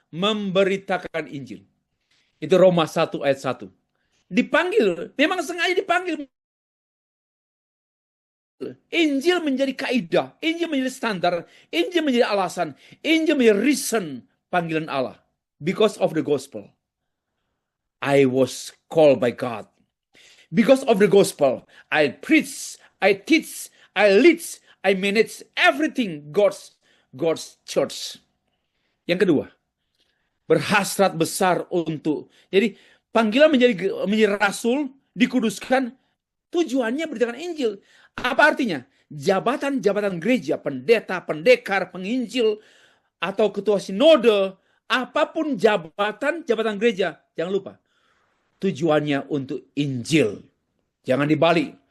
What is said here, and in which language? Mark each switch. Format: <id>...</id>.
<id>Memberitakan Injil. Itu Roma 1 ayat 1. Dipanggil, memang sengaja dipanggil. Injil menjadi kaidah, Injil menjadi standar, Injil menjadi alasan, Injil menjadi reason panggilan Allah.</id> <en>Because of the gospel, I was called by God. Because of the gospel, I preach, I teach, I lead, I manage everything God's church.</en> <id>Yang kedua, berhasrat besar untuk. Jadi panggilan menjadi rasul, dikuduskan, tujuannya beritakan Injil. Apa artinya? Jabatan-jabatan gereja, pendeta, pendekar, penginjil, atau ketua sinode, apapun jabatan gereja, jangan lupa, tujuannya untuk Injil. Jangan dibalik.</id>